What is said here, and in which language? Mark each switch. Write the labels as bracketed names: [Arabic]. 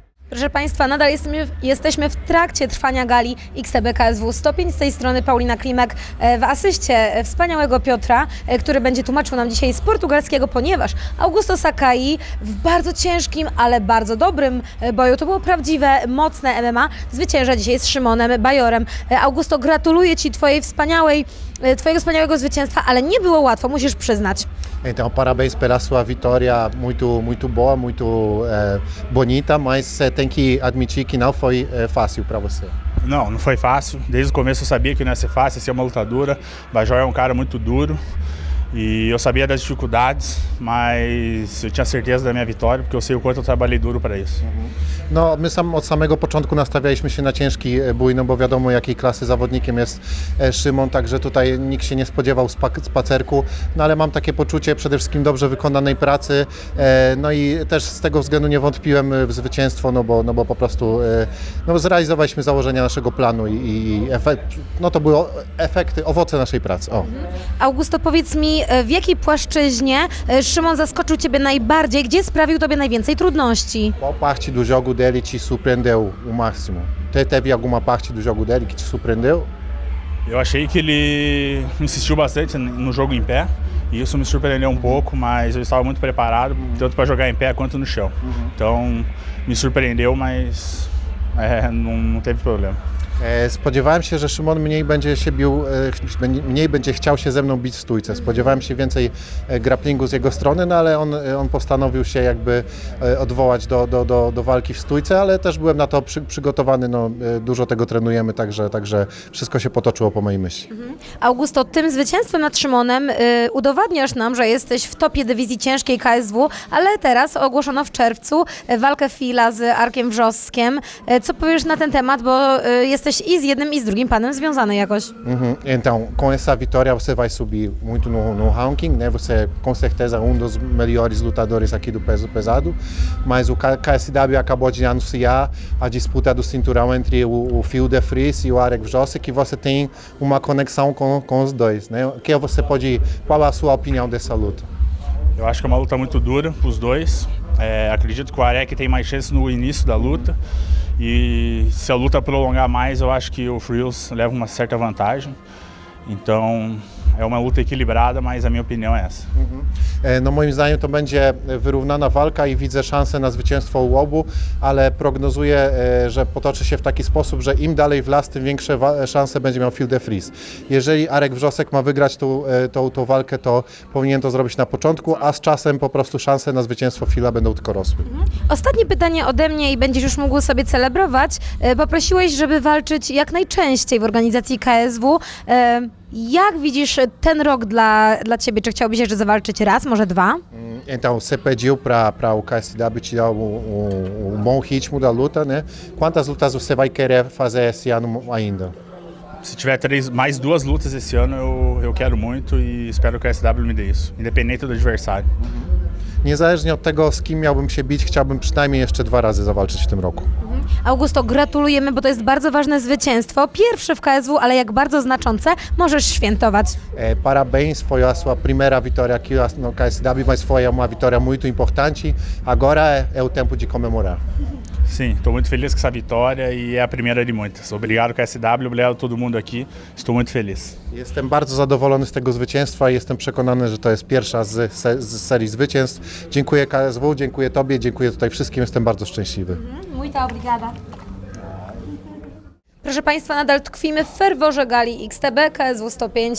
[Polish] Proszę Państwa, nadal jesteśmy w trakcie trwania gali XTB KSW 105. Z tej strony Paulina Klimek w asyście wspaniałego Piotra, który będzie tłumaczył nam dzisiaj z portugalskiego, ponieważ Augusto Sakai w bardzo ciężkim, ale bardzo dobrym boju, to było prawdziwe, mocne MMA, zwycięża dzisiaj z Szymonem Bajorem. Augusto, gratuluję Ci Twojego wspaniałego zwycięstwa, ale nie było łatwo, musisz przyznać. [Portuguese] Então, parabéns pela sua vitória, muito boa, muito bonita, mas você tem que admitir que não foi fácil para você. Não foi fácil. Desde o começo eu sabia que não ia ser fácil, ia ser uma luta dura. Bajor é um cara muito duro. E eu sabia das dificuldades, mas eu tinha certeza da minha vitória, porque eu sei o quanto eu trabalhei duro para isso. [Polish] No, my od samego początku nastawialiśmy się na ciężki bój, no bo wiadomo jakiej klasy zawodnikiem jest Szymon, także tutaj nikt się nie spodziewał spacerku, no ale mam takie poczucie przede wszystkim dobrze wykonanej pracy, no i też z tego względu nie wątpiłem w zwycięstwo, no bo po prostu no, zrealizowaliśmy założenia naszego planu i no to były efekty, owoce naszej pracy. O. Augusto, powiedz mi, w jakiej płaszczyźnie Szymon zaskoczył Ciebie najbardziej? Gdzie sprawił Tobie najwięcej trudności? [Portuguese] Qual parte do jogo dele te surpreendeu o máximo? Teve alguma parte do jogo dele que te surpreendeu? Eu achei que ele insistiu bastante no jogo em pé, e isso me surpreendeu um pouco, mas eu estava muito preparado, tanto para jogar em pé quanto no chão. Então me surpreendeu, mas não teve problema. [Polish] Spodziewałem się, że Szymon mniej będzie się bił, mniej będzie chciał się ze mną bić w stójce. Spodziewałem się więcej grapplingu z jego strony, no ale on postanowił się jakby odwołać do walki w stójce, ale też byłem na to przygotowany, no, dużo tego trenujemy, także wszystko się potoczyło po mojej myśli. Augusto, tym zwycięstwem nad Szymonem udowadniasz nam, że jesteś w topie dywizji ciężkiej KSW, ale teraz ogłoszono w czerwcu walkę Fila z Arkiem Wrzoskiem. Co powiesz na ten temat, bo jesteś i z jednym i z drugim panem związany jakoś. [Portuguese] Então, com essa vitória você vai subir muito no ranking, né? Você é com certeza dos melhores lutadores aqui do peso pesado, mas o KSW acabou de anunciar a disputa do cinturão entre o Phil De Vries e o Arek Wrzosek, que você tem uma conexão com os dois, né? Qual a sua opinião dessa luta? Eu acho que é uma luta muito dura para os dois. Acredito que o Arek tem mais chance no início da luta. E se a luta prolongar mais, eu acho que o Frills leva uma certa vantagem. Então é uma luta equilibrada, mas a minha opinião é essa. [Polish] No moim zdaniem to będzie wyrównana walka i widzę szansę na zwycięstwo u obu, ale prognozuję, że potoczy się w taki sposób, że im dalej w las, tym większe szanse będzie miał Phil De Vries. Jeżeli Arek Wrzosek ma wygrać tą walkę, to powinien to zrobić na początku, a z czasem po prostu szanse na zwycięstwo Phila będą tylko rosły. Ostatnie pytanie ode mnie i będziesz już mógł sobie celebrować. Poprosiłeś, żeby walczyć jak najczęściej w organizacji KSW. Jak widzisz ten rok dla Ciebie? Czy chciałbyś jeszcze zawalczyć raz, może dwa? [Portuguese] Então, você pediu para o KSW te dar bom ritmo da luta, né? Quantas lutas você vai querer fazer esse ano ainda? Se tiver mais duas lutas esse ano, eu quero muito e espero que o SW me dê isso, independente do adversário. [Polish] Niezależnie od tego, z kim miałbym się bić, chciałbym przynajmniej jeszcze 2 razy zawalczyć w tym roku. Augusto, gratulujemy, bo to jest bardzo ważne zwycięstwo. Pierwsze w KSW, ale jak bardzo znaczące, możesz świętować. [Portuguese] Parabéns, foi a sua primeira vitória aqui no KSW, mas foi uma vitória muito importante. Agora é o tempo de comemorar. Sim, estou muito feliz com essa vitória e é a primeira de muitas. Obrigado KSW, obrigado a todo mundo aqui. Estou muito feliz. [Polish] Jestem bardzo zadowolony z tego zwycięstwa i jestem przekonany, że to jest pierwsza z serii zwycięstw. Dziękuję KSW, dziękuję Tobie, dziękuję tutaj wszystkim, jestem bardzo szczęśliwy. [Portuguese] Muito obrigada. [Polish] Proszę Państwa, nadal tkwimy w ferworze gali XTB KSW 105.